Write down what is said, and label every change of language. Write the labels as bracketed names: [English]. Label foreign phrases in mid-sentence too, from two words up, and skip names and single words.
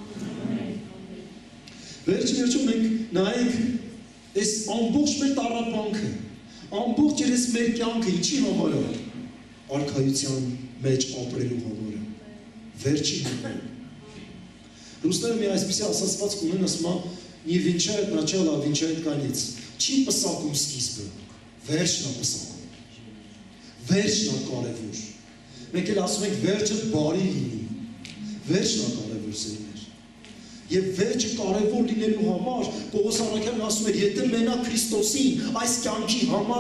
[Armenian] Վերջում մենք նայենք այս ամբողջ մեր տառապանքը, ամբողջ այս մեր կյանքը ինչի համար է, արքայության մեջ ապրելու համար է, վերջի համար է։ Ռուսները մի այսպիսի ասացվածք ունեն, ասում է, [Russian] «Не венчает начало, а венчает конец». [Armenian] Չի պսակում սկիզբը, վերջն է պսակում, վերջն է կարևոր։ Մենք էլ ասում ենք վերջը բարի լինի, վերջն է կարևոր սերներ։ Եվ վերջը կարևոր լինելու համար Պողոս առաքյալն ասում էր, եթե մենակ Քրիստոսին այս կյանքի համար